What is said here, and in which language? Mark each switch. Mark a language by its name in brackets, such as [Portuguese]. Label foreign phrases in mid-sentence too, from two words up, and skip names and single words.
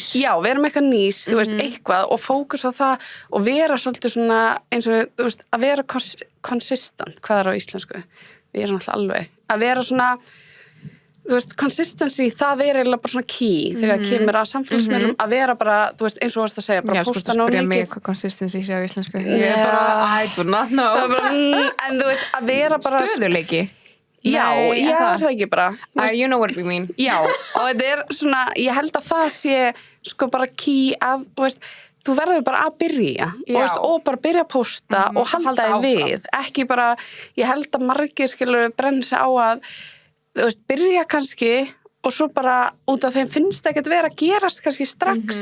[Icelandic] Já, vera með eitthvað nís, þú veist, eitthvað og fókus á það og vera svolítið svona eins og, þú veist, að vera consistent, hvað er á íslensku? Við erum alltaf alveg, að vera svona, þú veist, consistency, það er eiginlega bara svona key þegar kemur að samfélagsmiðlum, að vera bara, þú veist, eins og varst að segja, bara posta nóg mikið. Já, sko, spyrja mig hvað consistency sé á íslensku. Ég er bara, [English] I do not know. [Icelandic] En þú veist, að vera bara stöðuleiki. Já, það ekki bara. [English] You know what we mean. [Icelandic] Já, og þetta er svona, ég held að það sé sko bara key að, þú veist, þú verður bara að byrja og bara byrja að posta og halda þig við. Ekki bara, ég held að margir skilur brenna sig á að, þú veist, byrja kannski og svo bara út af þeim finnst ekkert vera að gerast kannski strax.